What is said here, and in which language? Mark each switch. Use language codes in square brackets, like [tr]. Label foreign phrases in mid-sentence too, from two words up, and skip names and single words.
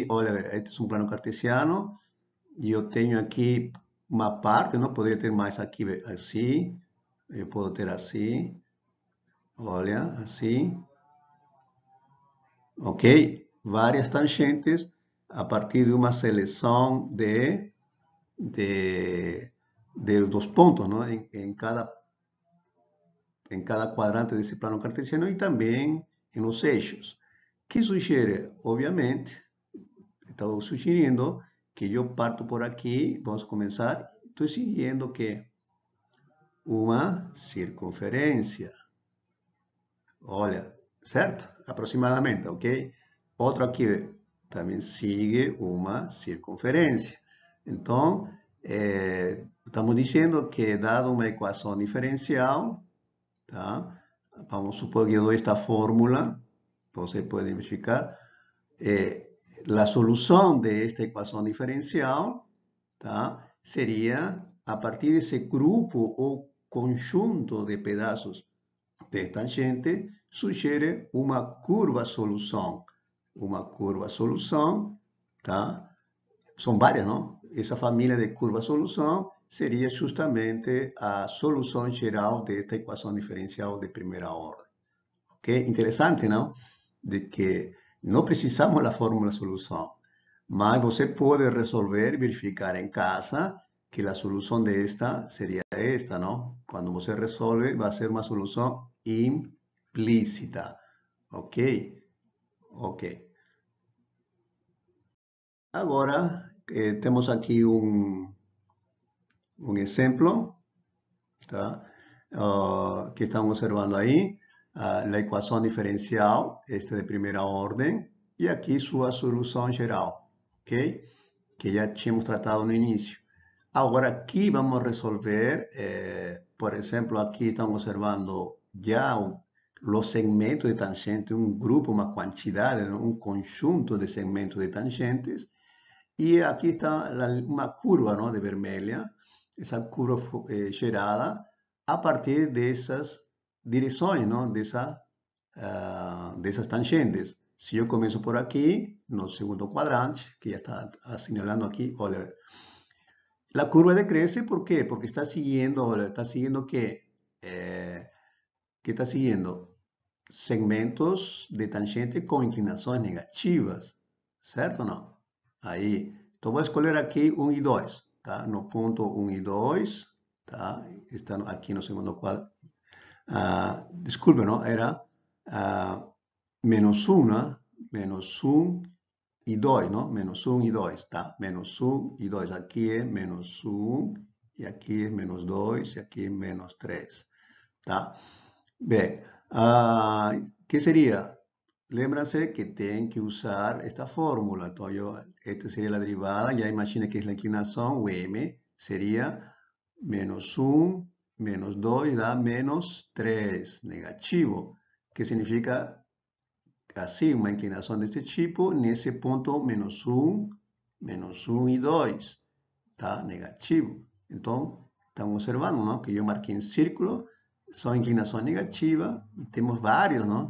[pt] Olha, este é um plano cartesiano e eu tenho aqui uma parte, não poderia ter mais aqui assim, eu posso ter assim, olha, assim, ok? Várias tangentes a partir de uma seleção de dos pontos, ¿no? [es] En cada cuadrante [pt] desse plano cartesiano e também em los eixos. Que sugere? [es] Obviamente, estaba sugiriendo que yo parto por aquí, vamos a comenzar, estoy siguiendo que una circunferencia, [pt] olha, certo? Aproximadamente, ok? [es] Otro aquí también sigue una circunferencia. Entonces, estamos diciendo que dado una ecuación diferencial, tá? [pt] Vamos supor [es] que yo doy esta fórmula, você puede verificar, la solución de esta ecuación diferencial, tá? Sería a partir de ese grupo o conjunto de pedazos de tangente, sugiere una curva solución. Una curva solución, tá? Son varias, ¿no? Esa familia de curva solución sería justamente a solución geral de esta ecuación diferencial de primera orden. ¿Ok? Interesante, ¿no? [pt] De que não precisamos da fórmula solução, mas você pode resolver e verificar em casa que a solução desta seria esta, não? Quando você resolve, vai ser uma solução implícita, ok? Ok. Agora, temos aqui um exemplo, tá? Que estão observando aí. [es] La ecuación diferencial, de primera orden, y aquí su solución general, ¿ok? Que ya hemos tratado [pt] no inicio. [es] Ahora aquí vamos a resolver, por ejemplo, aquí estamos observando ya los segmentos de tangente, un grupo, una cantidad, un conjunto de segmentos de tangentes, y aquí está una curva, ¿no? [pt] De vermelha, esa curva gerada a partir de esas direções, não? Dessas tangentes. Se eu começo por aqui, no segundo quadrante, que já está assinalando aqui, olha, a curva decresce, ¿por quê? Porque está siguiendo, olha, está siguiendo que está siguiendo segmentos de tangente com inclinações negativas, certo ou não? Aí, então vou escolher aqui 1 e 2, tá? No ponto 1 e 2, tá? Está aqui no segundo quadro. [es] Disculpe, ¿no? Era menos 1 y 2, ¿no? Menos 1 y 2, ¿tá? Menos 1 y 2. Aquí es menos 1 y aquí es menos 2 y aquí es menos 3, ¿tá? Bien, ¿qué sería? [pt] Lembra-se que tem que usar esta fórmula. [es] Entonces, esta sería la derivada. Ya imagina que es la inclinación, o m sería menos 1 menos 2 da menos 3, negativo, [pt] que significa assim, uma inclinação deste tipo, nesse ponto menos 1 e 2, [es] tá? Negativo. [pt] Então, estão observando, não? Que eu marquei em círculo, são inclinações negativas, e temos vários, não?